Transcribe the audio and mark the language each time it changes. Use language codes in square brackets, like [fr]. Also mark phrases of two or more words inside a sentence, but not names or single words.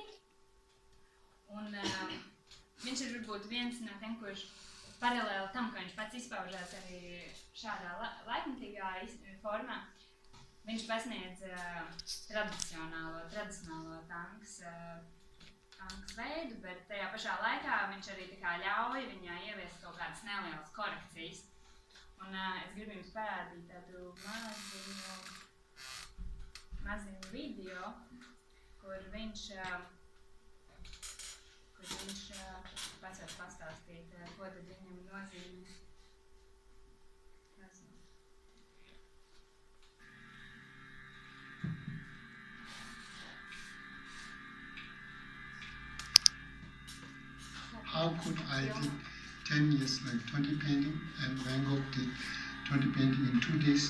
[lv] Un viņš ir varbūt viens no tiem, kurš paralēli tam, ka viņš pats izpaužās arī šādā laikmetīgā formā, viņš pasniedz tradicionālo tanks veidu, bet tajā pašā laikā viņš arī tā kā ļauj viņā ieviest kaut kādas nelielas korekcijas. Un es gribu jums parādīt tādu maziņu video, kur viņš pats var pastāstīt, ko tad viņam nozīmē. [en] How could I did 10 years, like 20 painting, and Van Gogh did 20 painting in 2 days?